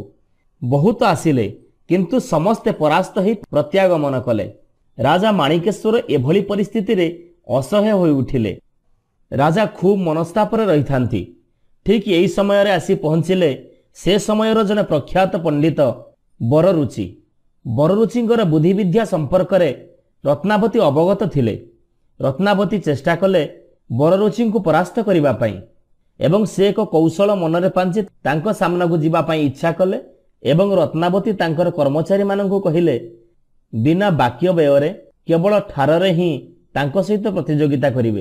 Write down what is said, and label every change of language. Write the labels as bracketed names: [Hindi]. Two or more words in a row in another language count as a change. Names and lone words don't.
[Odia] ବହୁତ ଆସିଲେ କିନ୍ତୁ ସମସ୍ତେ ପରାସ୍ତ ହି ପ୍ରତ୍ୟାଗମନ କଲେ। ରାଜା ମାଣିକେଶ୍ୱର ଏଭଳି ପରିସ୍ଥିତି ରେ ଅସହ୍ୟ ହୋଇ ଉଠିଲେ। ରାଜା ଖୁବ ମନସ୍ତାପର ରହି ଥାନ୍ତି। ଠିକ ଯହି ସମୟ ରେ ଆସି ପହଞ୍ଚିଲେ ସେ ସମୟର ଜଣେ ପ୍ରଖ୍ୟାତ ପଣ୍ଡିତ ବରରୁଚି। ବରରୁଚିଙ୍କର ବୁଦ୍ଧି ବିଦ୍ୟା ସମ୍ପର୍କ ରେ ରତ୍ନାବତୀ ଅବଗତ ଥିଲେ। ରତ୍ନାବତୀ ଚେଷ୍ଟା କଲେ ବରରୁଚି କୋ ପରାସ୍ତ କରିବା ପାଇଁ ଏବଂ ସେ ଏକ କୌଶଳ ମନରେ ପାଞ୍ଚି ତାଙ୍କୁ ସାମନା କୋ ଜୀବା ପାଇଁ ଇଚ୍ଛା କଲେ। ଏବଂ ରତ୍ନାବତୀ ତାଙ୍କର କର୍ମଚାରୀ ମାନଙ୍କୁ କହିଲେ ବିନା ବାକ୍ୟ ବ୍ୟୟରେ କେବଳ ଠାରରେ ହିଁ ତାଙ୍କୁ ସହିତ ପ୍ରତିଯୋଗିତା କରିବେ।